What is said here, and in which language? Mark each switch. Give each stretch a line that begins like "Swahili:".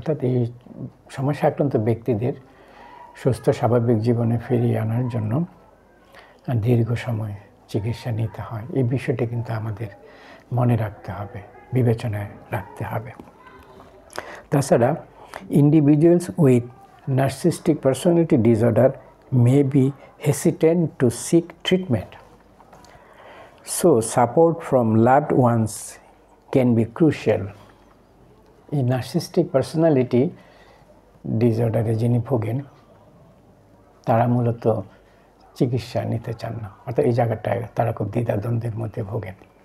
Bangla: অর্থাৎ এই সমস্যা আক্রান্ত ব্যক্তিদের সুস্থ স্বাভাবিক জীবনে ফিরিয়ে আনার জন্য দীর্ঘ সময় চিকিৎসা নিতে হয়। এই বিষয়টি কিন্তু আমাদের মনে রাখতে হবে, বিবেচনায় রাখতে হবে। তাছাড়া
English: Individuals with narcissistic personality disorder may be hesitant to seek treatment. So support from loved ones can be crucial.
Bangla: এই নার্সিস্টিক পার্সোনালিটি ডিসঅর্ডারে যিনি ভোগেন তারা মূলত চিকিৎসা নিতে চান না, অর্থাৎ এই জায়গাটায় তারা খুব দ্বিধাদ্বন্দ্বের মধ্যে ভোগেন।